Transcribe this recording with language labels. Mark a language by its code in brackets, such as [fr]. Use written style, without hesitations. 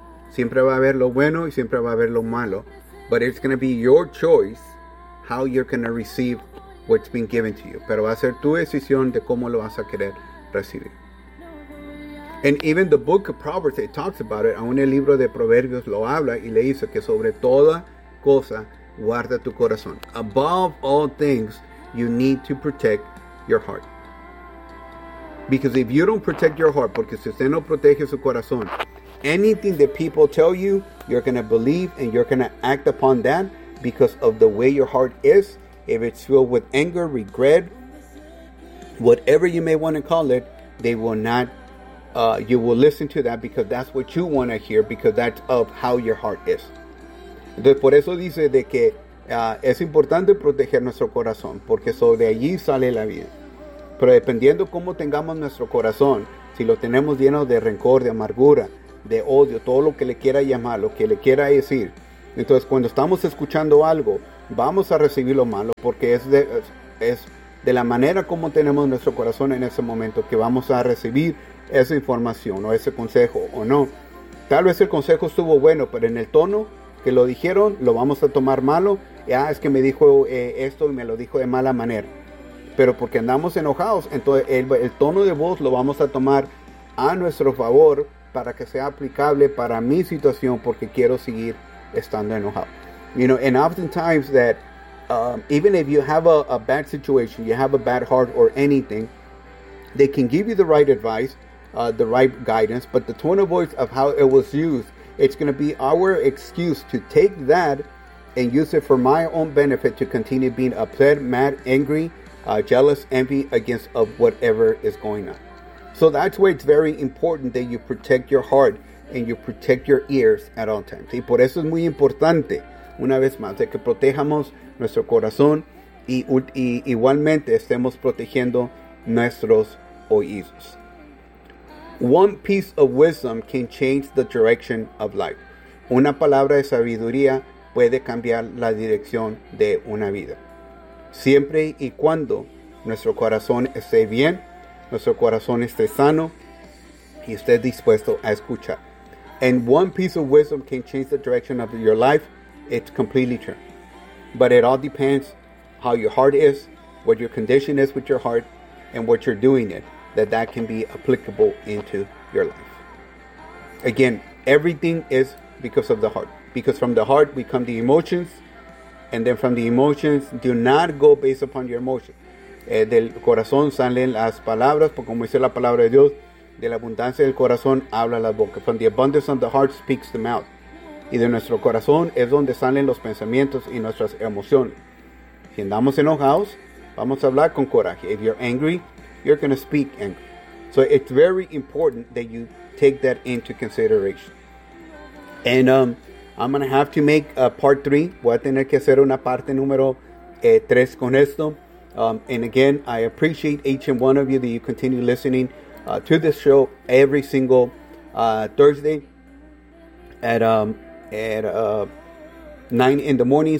[es] Siempre va a haber lo bueno y siempre va a haber lo malo. [en] But it's going to be your choice how you're going to receive what's been given to you. [es] Pero va a ser tu decisión de cómo lo vas a querer recibir. [en] And even the book of Proverbs, it talks about it. [es] Aún el libro de Proverbios lo habla y le dice que sobre toda cosa guarda tu corazón. [en] Above all things, you need to protect your heart. Because if you don't protect your heart, [es] porque si usted no protege su corazón, [en] anything that people tell you, you're going to believe and you're going to act upon that because of the way your heart is. If it's filled with anger, regret, whatever you may want to call it, they will not, you will listen to that because that's what you want to hear because that's of how your heart is. [es] Entonces, por eso dice de que es importante proteger nuestro corazón porque sobre de allí sale la vida. Pero dependiendo cómo tengamos nuestro corazón, si lo tenemos lleno de rencor, de amargura, de odio, todo lo que le quiera llamar, lo que le quiera decir, Entonces, cuando estamos escuchando algo, vamos a recibir lo malo, porque es de la manera como tenemos nuestro corazón en ese momento que vamos a recibir esa información o ese consejo o no. Tal vez el consejo estuvo bueno, pero en el tono que lo dijeron, lo vamos a tomar malo. Ah, es que me dijo esto y me lo dijo de mala manera. Pero porque andamos enojados, entonces el tono de voz lo vamos a tomar a nuestro favor para que sea aplicable para mi situación, porque quiero seguir estando enojado. [en] You know, and oftentimes that even if you have a bad situation, you have a bad heart or anything, they can give you the right advice, the right guidance, but the tone of voice of how it was used, it's going to be our excuse to take that and use it for my own benefit to continue being upset, mad, angry, jealous, envy against of whatever is going on. So that's why it's very important that you protect your heart and you protect your ears at all times. [es] Y por eso es muy importante, una vez más, de que protejamos nuestro corazón y igualmente estemos protegiendo nuestros oídos. [en] One piece of wisdom can change the direction of life. [es] Una palabra de sabiduría puede cambiar la dirección de una vida. Siempre y cuando nuestro corazón esté bien, nuestro corazón esté sano y esté dispuesto a escuchar. [en] And one piece of wisdom can change the direction of your life. It's completely true. But it all depends how your heart is, what your condition is with your heart, and what you're doing it, that can be applicable into your life. Again, everything is because of the heart. Because from the heart we come the emotions, and then from the emotions, do not go based upon your emotion. [es] Del corazón salen las palabras, porque como dice la palabra de Dios, de la abundancia del corazón habla la boca. [en] From the abundance of the heart speaks the mouth. [es] Y de nuestro corazón es donde salen los pensamientos y nuestras emociones. Si andamos enojados, vamos a hablar con coraje. [en] If you're angry, you're going to speak angry. So it's very important that you take that into consideration. And I'm going to have to make a part 3. [es] Voy a tener que hacer una parte número 3 con esto. [en] And again, I appreciate each and one of you that you continue listening to this show every single Thursday at 9 in the morning.